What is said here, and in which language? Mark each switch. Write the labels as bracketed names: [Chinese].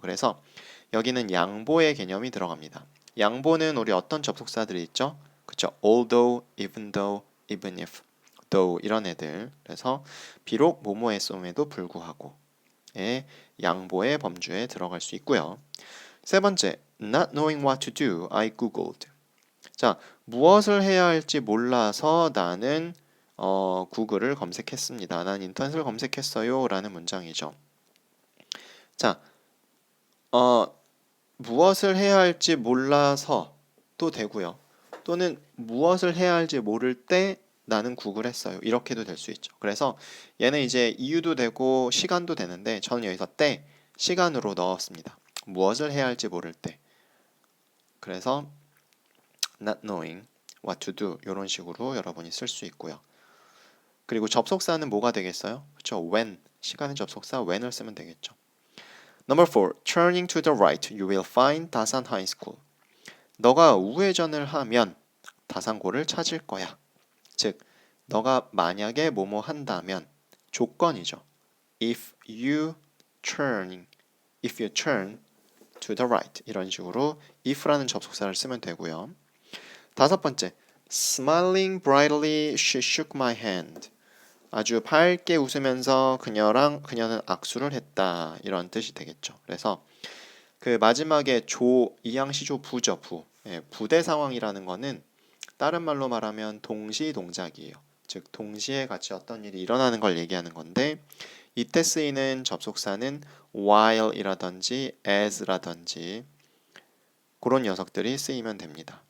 [Korean] 그래서 여기는 양보의 개념이 들어갑니다. 양보는 우리 어떤 접속사들이 있죠? 그쵸? [English] although, even though, even if, though [Korean] 이런 애들. 그래서 비록 뭐뭐 했음에도 불구하고 의 양보의 범주에 들어갈 수 있고요. 세 번째, [English] not knowing what to do, I googled. [Korean] 자, 무엇을 해야 할지 몰라서 나는 구글을 검색했습니다. 난 인터넷을 검색했어요 라는 문장이죠. 자, 무엇을 해야 할지 몰라서도 되고요. 또는 무엇을 해야 할지 모를 때 나는 구글 했어요. 이렇게도 될 수 있죠. 그래서 얘는 이제 이유도 되고 시간도 되는데 저는 여기서 때, 시간으로 넣었습니다. 무엇을 해야 할지 모를 때. 그래서 [English] not knowing what to do [Korean] 이런 식으로 여러분이 쓸 수 있고요. 그리고 접속사는 뭐가 되겠어요? 그렇죠. when, 시간의 접속사 when을 쓰면 되겠죠. [English] Number 4. Turning to the right, you will find 다산 High School. [Korean] 너가 우회전을 하면 다산고를 찾을 거야. 즉, 너가 만약에 뭐뭐 한다면 조건이죠. [English] If you turn to the right [Korean] 이런 식으로 if라는 접속사를 쓰면 되고요. 다섯 번째, [English] smiling brightly, she shook my hand. [Korean] 아주 밝게 웃으면서 그녀는 악수를 했다. 이런 뜻이 되겠죠. 그래서 그 마지막에 이양시조 부죠. 부대 상황이라는 거는 다른 말로 말하면 동시 동작이에요. 즉 동시에 같이 어떤 일이 일어나는 걸 얘기하는 건데 이때 쓰이는 접속사는 while이라든지 as라든지 그런 녀석들이 쓰이면 됩니다.